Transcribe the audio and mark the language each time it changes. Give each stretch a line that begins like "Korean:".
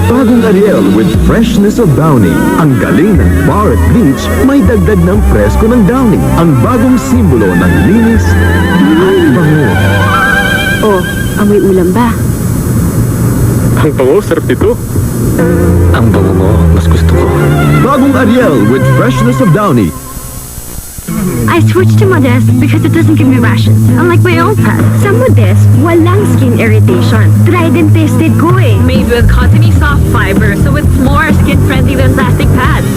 English: Bagong Ariel with freshness of Downy.
Filipino: Ang galing ng bar at bleach, may dagdag ng presko ng Downy. Ang bagong simbolo ng linis at bango. Oh, amoy ulam ba? Ang bango, sarap nito. Ang bango mo, mas gusto ko.
English: Bagong Ariel with freshness of Downy. I switched to Modest because it doesn't give me rashes. Unlike my old pad.
Filipino: Sa Modest, walang skin irritation. Tried and tested ko eh.
English: Made with cottony soft fiber, so it's more skin-friendly than plastic pads.